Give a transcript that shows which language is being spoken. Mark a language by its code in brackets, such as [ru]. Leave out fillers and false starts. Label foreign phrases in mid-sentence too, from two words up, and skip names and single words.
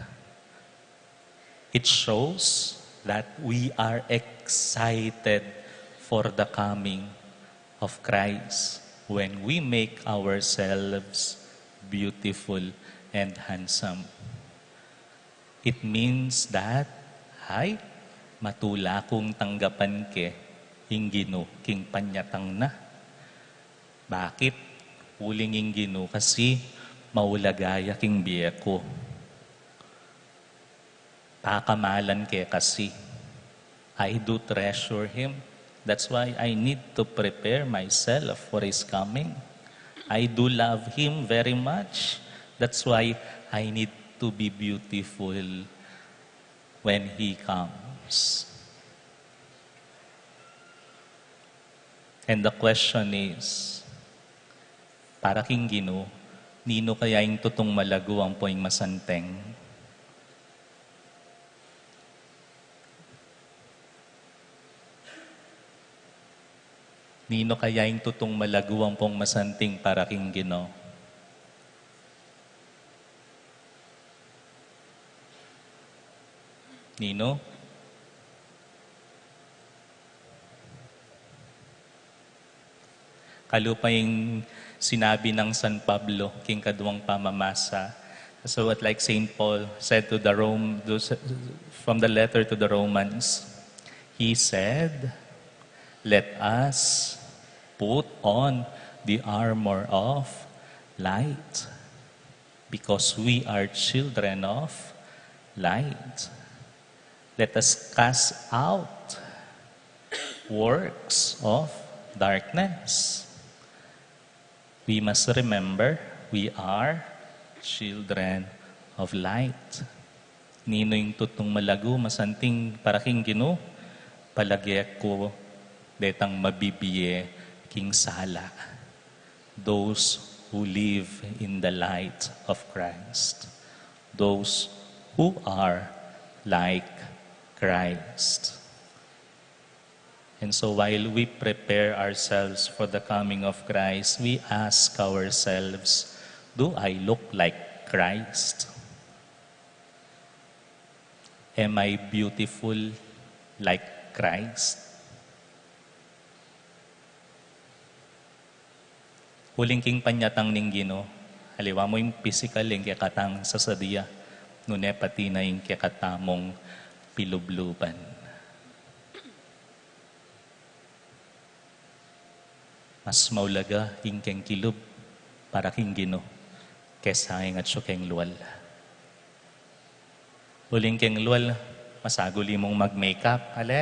[en] It shows that we are excited for the coming of Christ when we make ourselves beautiful and handsome. It means that, [pam] matula kong tanggapan ke, hinggino, king panyatang na. Bakit? Huling hinggino kasi maulagaya king biyeko. Pakamalan ke kasi. [en] I do treasure Him. That's why I need to prepare myself for His coming. I do love Him very much. That's why I need to be beautiful when He comes. And the question is, [pam] para king Ginoo, nino kaya yung tutong malago ang poing masanteng? Nino kaya yung tutong malago ang pong masanting para king Ginoo? Nino? Kalupa yung sinabi ng San Pablo, king kaduwang pamamasa. [en] So what like Saint Paul said to from the letter to the Romans, he said, let us put on the armor of light because we are children of light. Let us cast out works of darkness. We must remember we are children of light. [pam] Nino yung tutong malago, masanting paraking Ginoo, palagyak ko detang mabibiye king sala. [en] Those who live in the light of Christ. Those who are like Christ. And so while we prepare ourselves for the coming of Christ, we ask ourselves, do I look like Christ? Am I beautiful like Christ? [pam] Huling king panyatang ning Ginoo, haliwa mo yung physical yung kikatang sa sadiya, nune pati na yung kikatamong pilubluban. Mas maulaga yung keng kilub para king Ginoo kesa ang at keng luwal. Huling keng luwal, masaguli mong mag-makeup, ale.